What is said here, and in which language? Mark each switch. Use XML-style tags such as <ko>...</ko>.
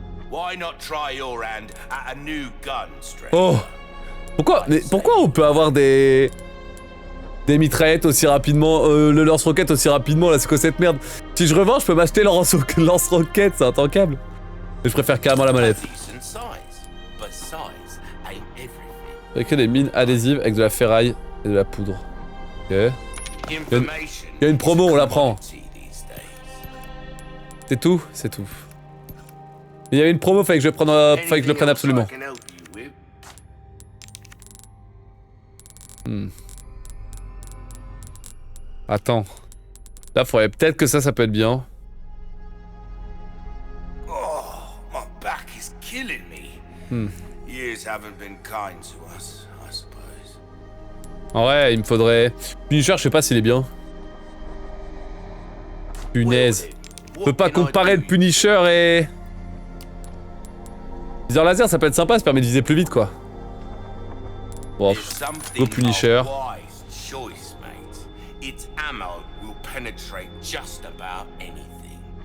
<en>Why not try your hand at a new gun, stranger? Oh.</en> <fr>Pourquoi on peut avoir des mitraillettes aussi rapidement, le lance-roquette aussi rapidement là, c'est quoi cette merde? Si je revends, je peux m'acheter le lance-roquette, c'est intankable. Mais je préfère carrément la mallette.</fr> <en>Decent size, but size ain't everything.</en> <fr>Avec des mines adhésives avec de la ferraille et de la poudre. Ok.</fr> <en>Information</en> <fr>y a une promo,</fr> <en>is a</en> <fr>on la prend.</fr> <en>commodity these days.</en> <fr>C'est tout? C'est tout. Il y avait une promo, fallait que je le prenne absolument.</fr> <en>Anything else I can help you with?</en> <fr>Attends. Là, faudrait peut-être que ça peut être bien.</fr> <en>Oh, my back is killing me. Years haven't been kind to us, I suppose.</en> <fr>En vrai, il me faudrait... Punisher, je sais pas s'il est bien. Punaise. Je peux pas comparer le Punisher et... Viseur laser, ça peut être sympa, ça permet de viser plus vite, quoi. Bon, go Punisher.</fr> <en>Choice, mate. Its ammo will penetrate just about anything.</en>